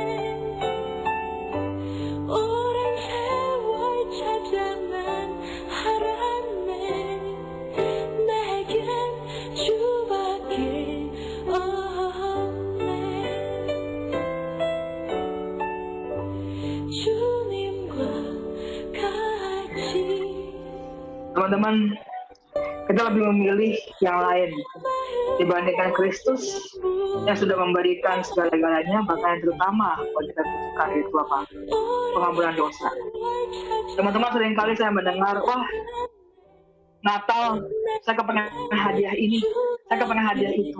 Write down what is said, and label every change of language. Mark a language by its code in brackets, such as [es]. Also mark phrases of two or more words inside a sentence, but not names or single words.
[ko] 오랜 세월 찾아 난 알았네. 내겐 주밖에 없네. 주님과 같이 [id] Teman-teman, kita lebih memilih yang lain dibandingkan Kristus yang sudah memberikan segala-galanya, bahkan yang terutama buat kita butuhkan, yaitu apa? Pengampunan dosa. Teman-teman, seringkali saya mendengar, wah, Natal, saya kepengen hadiah ini, saya kepengen hadiah itu.